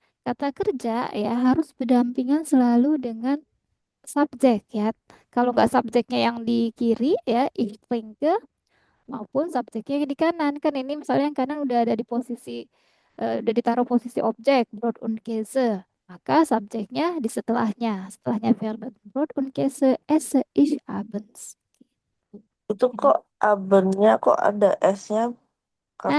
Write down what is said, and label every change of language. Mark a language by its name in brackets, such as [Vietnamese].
[Indonesian] Kata kerja ya harus berdampingan selalu dengan subjek ya. Kalau nggak subjeknya yang di kiri ya, [German] ich trinke, [Indonesian] maupun subjeknya yang di kanan. Kan ini misalnya yang kanan udah ada di posisi, udah ditaruh posisi objek, [German] Brot und Käse. [Indonesian] Maka subjeknya di setelahnya, setelahnya verben. [German] Brot und Käse esse ich abends. [Indonesian] Itu Jadi, kok abennya kok ada S-nya karena